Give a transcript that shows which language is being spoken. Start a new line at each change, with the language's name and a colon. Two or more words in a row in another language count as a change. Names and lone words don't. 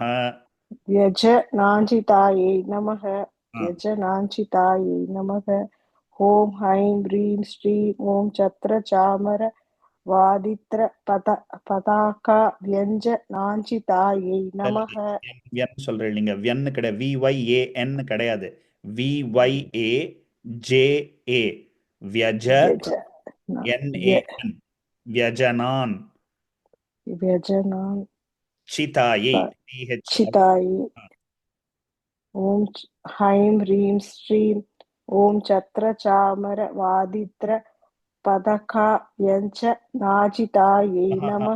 Sanskrit: व्यजनाञ्जितायै नमः. व्यजनाञ्जितायै नमः. ॐ हैं ह्रीं श्रीं ॐ छत्रचामर वादित्र पताका व्यञ्जनाञ्चितायै नमः.
Tamil: சொல்றேன், நீங்க வியன் கிடையாது, VYAN கிடையாது,
Sanskrit: VYAJA व्यज व्यज NAN व्यजनान् व्यजनान् चितायै चितायै ॐ हैं ह्रीं श्रीं ॐ छत्रचामर वादित्र पदकायञ्च नाजितायै नमः